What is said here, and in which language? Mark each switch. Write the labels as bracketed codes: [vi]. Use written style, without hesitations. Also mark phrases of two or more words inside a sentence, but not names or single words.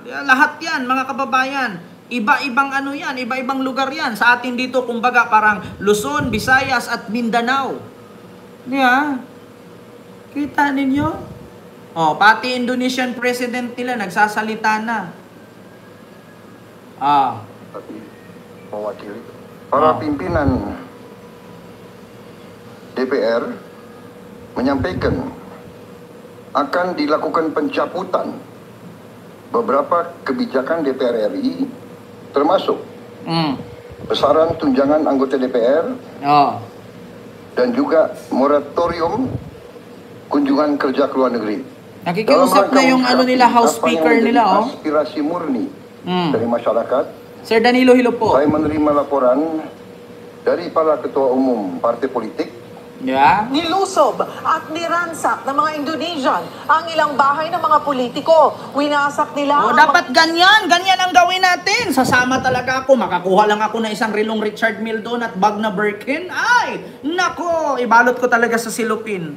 [tl] Lahat yan, mga kababayan. Iba-ibang yan, iba-ibang lugar yan. Sa atin dito, kumbaga, parang Luzon, Visayas, at Mindanao. Kita ninyo? Pati [en] Indonesian president [tl] nila, nagsasalita na. [id] Mewakili para pimpinan DPR menyampaikan akan dilakukan pencabutan beberapa kebijakan DPR RI termasuk besaran tunjangan anggota DPR dan juga moratorium kunjungan kerja ke luar negeri. [tl] Nakikiusap na yung nila, [en] House Speaker [tl] nila. [id] Aspirasi murni dari masyarakat. [tl] Sir Danilo Hilo po. [id] Saya menerima laporan dari para ketua umum partai politik. [tl] Nilusob at niransak ng mga Indonesian ang ilang bahay ng mga politiko. Winasak nila dapat ganyan ang gawin natin. Sasama talaga ako. Makakuha lang ako ng isang rilong Richard Mille at bag na Birkin. Ay, nako, ibalot ko talaga sa silupin.